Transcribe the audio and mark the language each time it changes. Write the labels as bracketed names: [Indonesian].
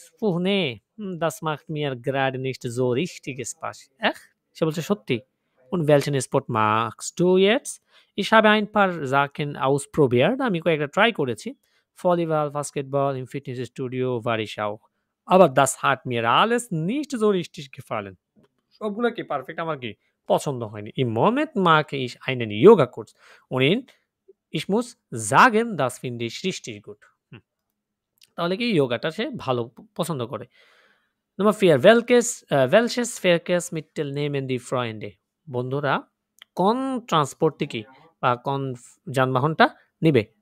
[German] Puh, nee, das macht mir gerade nicht so richtig Spaß. [Bangla] সে বলছে সত্যি? [German] Und welchen Sport magst du jetzt? Ich habe ein paar Sachen ausprobiert. [Bangla] আমি কয়েকটা try করেছি। [German] Volleyball, Basketball, im Fitnessstudio war ich auch. Aber das hat mir alles nicht so richtig gefallen. [Bangla] সবগুলো কি perfect আমার কি পছন্দ হয়নি। [German] Im Moment mag ich einen Yoga-Kurs. Und ich muss sagen, das finde ich richtig gut. [Bangla] তাহলে কি যোগাটা সে ভালো পছন্দ করে। [German] Nummer 4. Welches Verkehrsmittel nehmen die Freunde? [Bangla] বন্ধুরা কোন ট্রান্সপোর্টটি কি বা কোন যানবাহনটা নিবে?